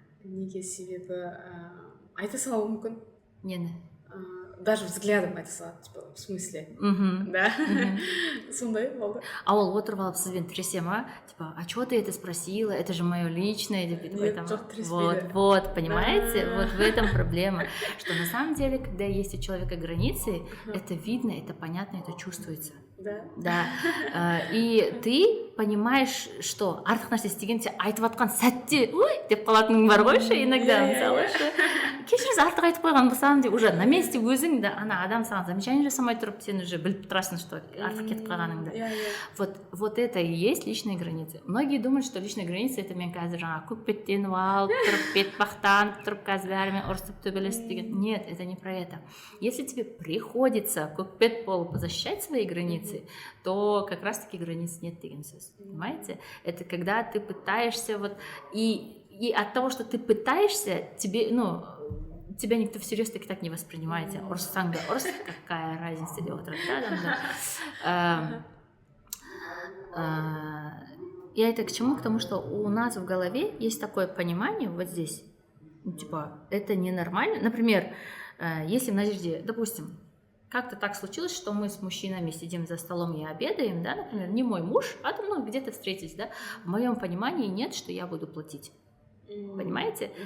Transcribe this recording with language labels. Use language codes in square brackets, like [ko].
[kk] Неге себебі айта салуы мүмкін. Нені? [ru] Даже взглядом [kk] айта салады, [ru] типа, в смысле. Да. [kk] Сондай болды. А ол отырып алып сізбен тіресе ма? [ru] Типа, а чего ты это спросила? Это же мое личное. [kk] Нет, жоқ тіреспейді. [ru] Вот, понимаете? Вот в этом проблема. Что на самом деле, когда есть у человека границы, это видно, это понятно, это чувствуется. Да. И ты понимаешь, что [kk] артық нәрсе істегенде айтып атқан сәтте ой деп қалатының бар ғой ше иногда мысалы ше кешіріңіз артық айтып қойған болсам деп уже на месте өзің да ана адам саған замечание жасамай тұрып сен уже біліп тұрасың что артық кетіп қалғаныңды. [ru] Вот это и есть личные границы. Многие думают, что личные границы это [kk] мен қазір жаңағы көкбеттеніп алып тұрып бетбақтанып тұрып қазір бәрімен ұрысып төбелесіп деген. [ru] Нет, это не про это. Если тебе приходится [kk] көкбет болып [ru] защищать свои границы, то как раз-таки границ нет [kk] деген сөз. [ru] Понимаете? Это когда ты пытаешься вот и от того, что ты пытаешься, тебе, ну, тебя никто всерьез таки так не воспринимает. [kk] Ұрыссаң да ұрыс, [ru] какая разница [kk] деп отырады да адамдар. [ru] Я это к чему? К тому, что у нас в голове есть такое понимание вот здесь, ну, типа, это ненормально. Например, если в надежде, допустим, как-то так случилось, что мы с мужчинами сидим за столом и обедаем, да, например, не мой муж, а там, ну, где-то встретились, да, в моем понимании нет, что я буду платить. Понимаете?